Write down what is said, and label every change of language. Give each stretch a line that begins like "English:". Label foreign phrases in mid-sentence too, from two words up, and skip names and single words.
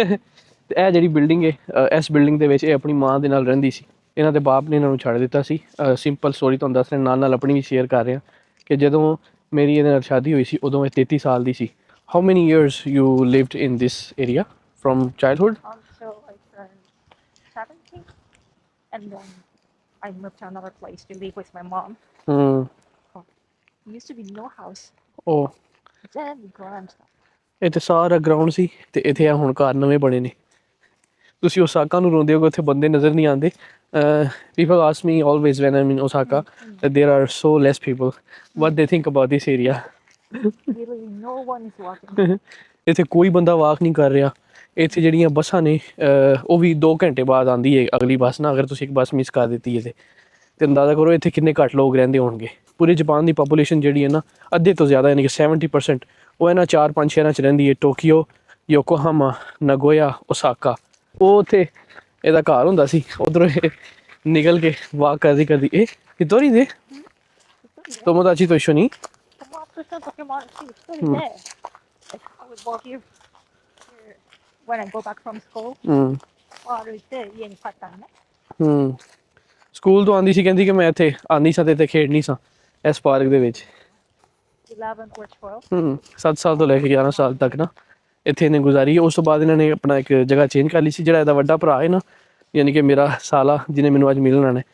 Punjabi: ਤੇ ਇਹ ਜਿਹੜੀ ਬਿਲਡਿੰਗ ਹੈ, ਇਸ ਬਿਲਡਿੰਗ ਦੇ ਵਿੱਚ ਇਹ ਆਪਣੀ ਮਾਂ ਦੇ ਨਾਲ ਰਹਿੰਦੀ ਸੀ। ਇਹਨਾਂ ਦੇ ਬਾਪ ਨੇ ਇਹਨਾਂ ਨੂੰ ਛੱਡ ਦਿੱਤਾ ਸੀ।
English: simple story
Punjabi: ਤੁਹਾਨੂੰ ਦੱਸ ਰਿਹਾ, ਨਾਲ ਆਪਣੀ ਵੀ ਸ਼ੇਅਰ ਕਰ ਰਿਹਾ ਕਿ ਜਦੋਂ ਮੇਰੀ ਇਹਦੇ ਨਾਲ ਸ਼ਾਦੀ ਹੋਈ ਸੀ ਉਦੋਂ ਇਹ 33 ਸਾਲ ਦੀ ਸੀ।
English: how many years you lived in this area from childhood? So I turned 17 and then I moved to another place to live with my mom. Used to be no house. Oh. Then ground.
Punjabi: ਇੱਥੇ ਸਾਰਾ ਗਰਾਊਂਡ ਸੀ ਤੇ ਇੱਥੇ ਆ ਹੁਣ ਘਰ ਨਵੇਂ ਬਣੇ ਨੇ। ਤੁਸੀਂ ਓਸਾਕਾ ਨੂੰ ਰੋਂਦੇ ਹੋ ਕਿ ਉੱਥੇ ਬੰਦੇ ਨਜ਼ਰ ਨਹੀਂ ਆਉਂਦੇ।
English: People ask me always when I'm in Osaka that there are so less people. What they think about this area? Really, no one is walking.
Punjabi: ਇੱਥੇ ਕੋਈ ਬੰਦਾ ਵਾਕ ਨਹੀਂ ਕਰ ਰਿਹਾ। ਇੱਥੇ ਜਿਹੜੀਆਂ ਬੱਸਾਂ ਨੇ ਉਹ ਵੀ 2 ਘੰਟੇ ਬਾਅਦ ਆਉਂਦੀ ਹੈ ਅਗਲੀ ਬੱਸ ਨਾ। ਅਗਰ ਤੁਸੀਂ ਇੱਕ ਬੱਸ ਮਿਸ ਕਰ ਦਿੱਤੀ ਹੈ ਤੇ ਅੰਦਾਜ਼ਾ ਕਰੋ ਇੱਥੇ ਕਿੰਨੇ ਘੱਟ ਲੋਕ ਰਹਿੰਦੇ ਹੋਣਗੇ। ਪੂਰੇ ਜਾਪਾਨ ਦੀ ਪਾਪੂਲੇਸ਼ਨ ਜਿਹੜੀ ਹੈ ਨਾ, ਅੱਧੇ ਤੋਂ ਜ਼ਿਆਦਾ ਯਾਨੀ ਕਿ 70% ਉਹ ਇਹਨਾਂ 4-5 ਸ਼ਹਿਰਾਂ 'ਚ ਰਹਿੰਦੀ ਹੈ। ਟੋਕੀਓ, ਯੋਕੋਹਾਮਾ, ਨਗੋਇਆ, ਓਸਾਕਾ। ਉਹ ਉੱਥੇ ਇਹਦਾ ਘਰ ਹੁੰਦਾ ਸੀ। ਉੱਧਰੋਂ ਇਹ ਨਿਕਲ ਕੇ ਵਾਕ ਕਰਦੀ ਇਹ ਕਿਤੋਰੀ ਦੇ
Japanese: 友達と一緒に
English: I would walk here when I go back from school.
Japanese: 家に帰ったのね。
Punjabi: ਸਕੂਲ ਤੋਂ ਆਉਂਦੀ ਸੀ, ਕਹਿੰਦੀ ਕਿ ਮੈਂ ਇੱਥੇ ਆਉਂਦੀ ਸਾਂ ਤੇ ਇੱਥੇ ਖੇਡਣੀ ਸਾਂ ਇਸ ਪਾਰਕ ਦੇ ਵਿੱਚ।
English: 11 or 12.
Punjabi: 7 ਸਾਲ ਤੋਂ ਲੈ ਕੇ 11 ਸਾਲ ਤੱਕ ਨਾ ਇੱਥੇ ਇਹਨੇ ਗੁਜ਼ਾਰੀ ਹੈ। ਉਸ ਤੋਂ ਬਾਅਦ ਇਹਨਾਂ ਨੇ ਆਪਣਾ ਇੱਕ ਜਗ੍ਹਾ ਚੇਂਜ ਕਰ ਲਈ ਸੀ। ਜਿਹੜਾ ਇਹਦਾ ਵੱਡਾ ਭਰਾ ਹੈ ਨਾ, ਯਾਨੀ ਕਿ ਮੇਰਾ ਸਾਲਾ, ਜਿਹਨੇ ਮੈਨੂੰ ਅੱਜ ਮਿਲਣ ਆਉਣਾ।